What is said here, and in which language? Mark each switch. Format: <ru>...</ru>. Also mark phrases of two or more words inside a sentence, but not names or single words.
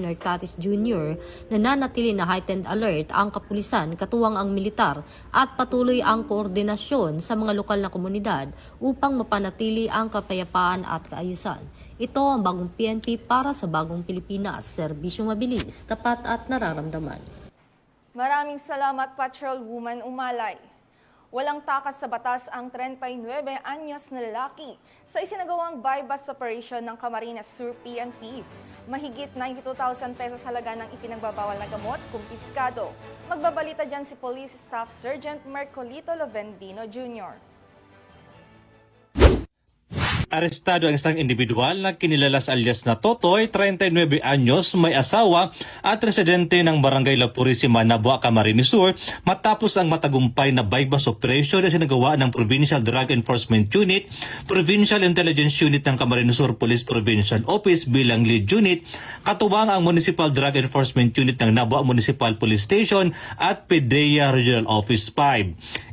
<tl>Nartatis Jr., nananatili na</tl> <en>heightened alert</en> <tl>ang kapulisan, katuwang ang militar at patuloy ang koordinasyon sa mga lokal na komunidad upang mapanatili ang kapayapaan at kaayusan. Ito ang bagong PNP para sa bagong Pilipinas, serbisyong mabilis, tapat at nararamdaman. Maraming salamat, Patrolwoman Umalay. Walang takas sa batas ang 39 anyos na lalaki sa isinagawang</tl> <en>buy-bust operation</en> <tl>ng Camarines Sur PNP. Mahigit 92,000 pesos halaga ng ipinagbabawal na gamot, kumpiskado. Magbabalita dyan si Police Staff Sergeant Mercolito Lovendino Jr. Arestado ang isang individual na kinilalas alias na Totoy, 39 anyos, may asawa at residente ng Barangay La Purisima, Nabua, Camarines Sur matapos ang matagumpay na</tl> <en>buy-bust operation</en> <tl>na sinagawa ng Provincial Drug Enforcement Unit, Provincial Intelligence Unit ng Camarines Sur Police Provincial Office bilang lead unit, katuwang ang Municipal Drug Enforcement Unit ng Nabua Municipal Police Station at PDEA Regional Office 5.</tl>